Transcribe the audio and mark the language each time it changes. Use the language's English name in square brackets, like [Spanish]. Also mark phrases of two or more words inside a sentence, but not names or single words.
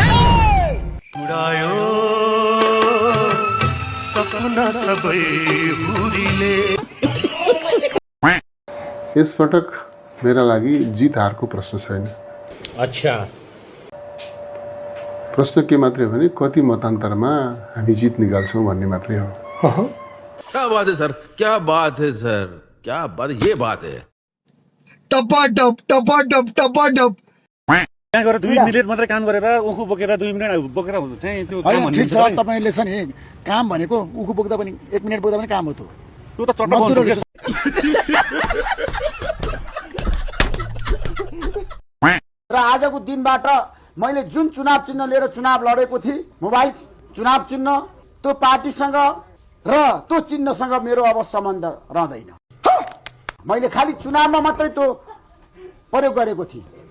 [Nepali] यसपटक मेरा लागि जित हारको प्रश्न छैन अच्छा प्रश्न के मात्रै हो भने कति मतान्तरमा हामी जित निकाल्छौँ भन्ने मात्रै हो [Hindi] क्या बात है सर क्या बात है सर क्या बात ये बात है [Nepali] टपाटप त्यहाँ गएर 2 मिनेट मात्रै काम गरेर उखु बोकेर 2 मिनेट बोकेर चाहिँ त्यो काम ठिक छ तपाईले छ नि काम भनेको उखु बोक्दा पनि 1 मिनेट बोक्दा पनि काम हो त्यो त चट्ट र आजको दिनबाट मैले जुन चुनाव चिन्ह लिएर चुनाव लडेको थिएँ मोबाइल चुनाव चिन्ह त्यो पार्टीसँग र त्यो चिन्हसँग मेरो अब सम्बन्ध रहँदैन मैले खाली चुनावमा मात्रै त्यो प्रयोग गरेको थिएँ